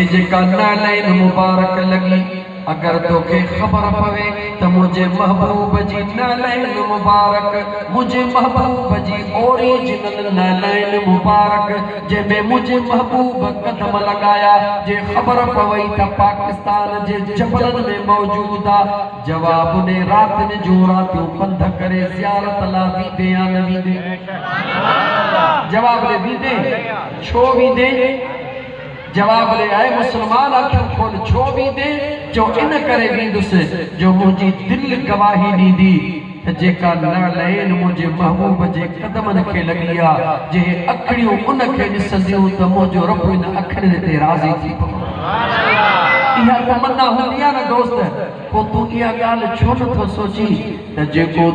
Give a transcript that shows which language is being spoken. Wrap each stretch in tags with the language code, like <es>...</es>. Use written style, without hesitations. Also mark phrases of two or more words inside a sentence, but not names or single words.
<sd>जेका नालैन मुबारक लगी, अगर तोखे खबर पवे त मुझे महबूब जी नालैन मुबारक, मुझे महबूब जी ओरिजिनल नालैन मुबारक जंहिंमें मुझे महबूब कदम लगाया, जे खबर पवई त पाकिस्तान जे जबलनि में मौजूद आ। जवाब ने रात जो रातों पंध करे ज़ियारत ला वींदे या न वींदे? जवाब दे वींदे? छो वींदे? जवाब ले आए मुसलमान अखियों खोल छो वींदे? जो इन करे वींदुसि जो मुंहिंजी दिल गवाही ॾींदी त जेका नालैन मुंहिंजे महबूब जे कदमनि खे लॻी आहे, जे अखियूं उनखे ॾिसंदियूं त मुंहिंजो रब इन अखियुनि ते राज़ी थी पवे। इहा तमन्ना हूंदी आहे न दोस्त, पोइ तूं इहा ॻाल्हि छो नथो सोची त जेको</sd>